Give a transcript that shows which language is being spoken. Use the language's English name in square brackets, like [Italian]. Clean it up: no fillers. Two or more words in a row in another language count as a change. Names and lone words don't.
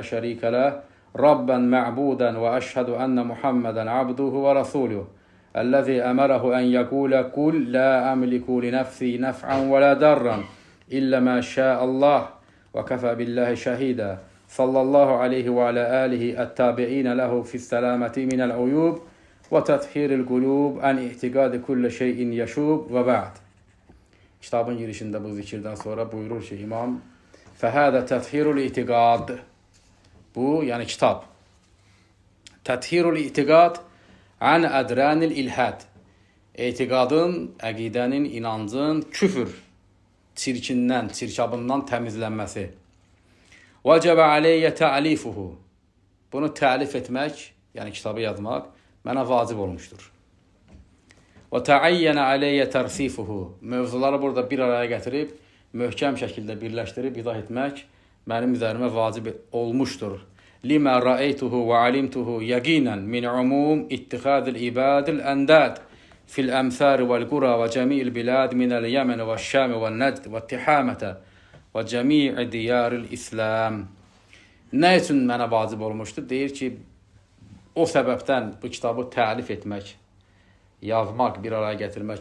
[Arabic] شريك له ربا معبودا وأشهد أن محمدا عبده ورسوله الذي أمره أن يقول قل لا أملك لنفسي نفعا ولا ضرا إلا ما شاء الله وكفى بالله شهيدا صلى الله عليه وعلى آله التابعين له في السلامة من العيوب وتطهير القلوب عن اعتقاد كل شيء يشوب وبعد. [Azerbaijani] Kitabın girişində bu zikirdən sonra buyurur ki, İmam, [Arabic] فَهَذَا تَطْهِيرُ الْاِعْتِقَادِ. [Azerbaijani] Bu, yəni kitab. Təthhirul İtiqad an ədranil ilhad. Etiqadın, əqidənin, inancın küfür çirkindən, çirkabından təmizlənməsi. [Arabic] وجب علي تأليفه. [Azerbaijani] Bunu təlif etmək, yəni kitabı yazmaq, mənə vacib olmuşdur. [Arabic] وتعين علي ترصيفه. [Azerbaijani] Mövzuları burada bir araya gətirib, möhkəm şəkildə birləşdirib, izah etmək mənim üzərimə vacib olmuşdur. [Arabic] لما رأيته وعلمته يقينا من عموم اتخاذ العباد الأنداد في الأمصار والقرى وجميع البلاد من اليمن والشام ونجد وتهامة وجميع ديار الإسلام. [Azerbaijani] Nə üçün mənə vacib olmuşdur? Deyir ki, o səbəbdən bu kitabı təlif etmək, yazmaq, bir araya gətirmək